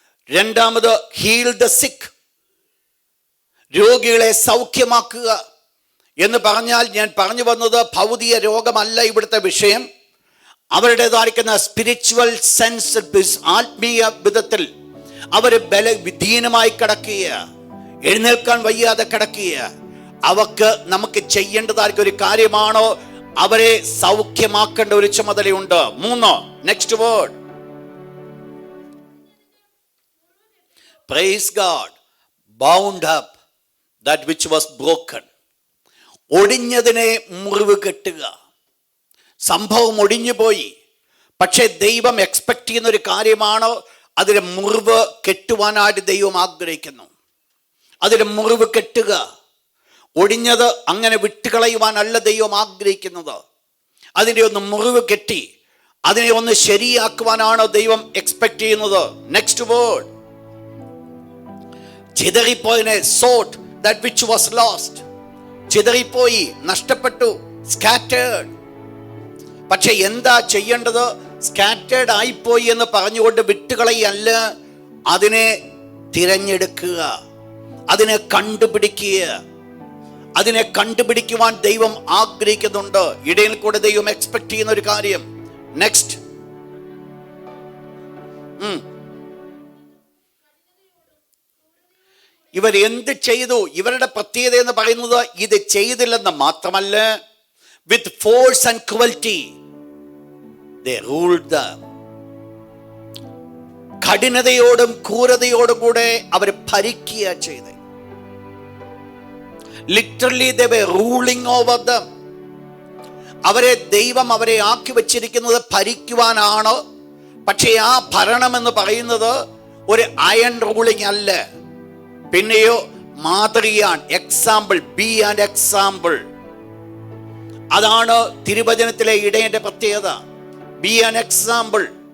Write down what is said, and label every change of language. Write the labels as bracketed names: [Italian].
[Malayalam] രണ്ടാമത് [English] heal the sick. [Malayalam] രോഗികളെ സൗഖ്യമാക്കുക എന്ന് പറഞ്ഞാൽ ഞാൻ പറഞ്ഞു വന്നത് ഭൗതിക രോഗമല്ല ഇവിടുത്തെ വിഷയം. അവരുടേതായിരിക്കുന്ന സ്പിരിച്വൽ സെൻസ്, ആത്മീയ വിധത്തിൽ അവർ ബലഹീനമായി കിടക്കുക, എഴുന്നേൽക്കാൻ വയ്യാതെ കിടക്കുക. അവർക്ക് നമുക്ക് ചെയ്യേണ്ടതായിരിക്കും ഒരു കാര്യമാണോ അവരെ സൗഖ്യമാക്കേണ്ട ഒരു ചുമതലയുണ്ട്. [English] 3, next word. Praise God. Bound up that which was broken. [Malayalam] ഒടിഞ്ഞതിനെ മുറിവ് കെട്ടുക. സംഭവം ഒടിഞ്ഞു പോയി, പക്ഷെ ദൈവം എക്സ്പെക്ട് ചെയ്യുന്ന ഒരു കാര്യമാണ്. അതിലെ മുറിവ് കെട്ടുവാനായിട്ട് ദൈവം ആഗ്രഹിക്കുന്നു. അതിലെ മുറിവ് കെട്ടുക. ഒടിഞ്ഞത് അങ്ങനെ വിട്ടുകളയുവാനല്ല ദൈവം ആഗ്രഹിക്കുന്നത്. അതിനെ ഒന്ന് മുറിവ് കെട്ടി അതിനെ ഒന്ന് ശരിയാക്കുവാനാണ് ദൈവം എക്സ്പെക്ട് ചെയ്യുന്നത്. [English] Next word. [Malayalam] ചിതറിപ്പോയതിനെ [English] Sought that which was lost. [Malayalam] ചിതറിപ്പോയി, നഷ്ടപ്പെട്ടു, സ്കാറ്റേർഡ്. പക്ഷെ എന്താ ചെയ്യേണ്ടത്? സ്കാറ്റേർഡ് ആയിപ്പോയി എന്ന് പറഞ്ഞുകൊണ്ട് വിട്ടുകളയല്ല, അതിനെ തിരഞ്ഞെടുക്കുക, അതിനെ കണ്ടുപിടിക്കുക. അതിനെ കണ്ടുപിടിക്കുവാൻ ദൈവം ആഗ്രഹിക്കുന്നുണ്ട്. ഇടയിൽ കൂടെ ദൈവം എക്സ്പെക്ട് ചെയ്യുന്ന ഒരു കാര്യം. നെക്സ്റ്റ്. ഇവർ എന്ത് ചെയ്തു? ഇവരുടെ പ്രത്യേകത എന്ന് പറയുന്നത് ഇത് ചെയ്തില്ലെന്ന് മാത്രമല്ല, [English] With force and cruelty they ruled them. [Malayalam] കഠിനതയോടും ക്രൂരതയോടും കൂടെ അവർ ഭരിക്കുക ചെയ്ത്. [English] Literally they were ruling over them. [Malayalam] ദൈവം അവരെ ആക്കി വച്ചിരിക്കുന്നത് ഭരിക്കുവാനാണ്. പക്ഷേ ആ ഭരണം എന്ന് പറയുന്നത് ഒരു അയൺ റൂളിംഗ് അല്ല. പിന്നെയോ മാതൃകയാണ്. [English] Example, be and example. [Malayalam] അതാണ് തിരുവചനത്തിലെ ഇടയന്റെ പ്രത്യേകത. [English] Be an example.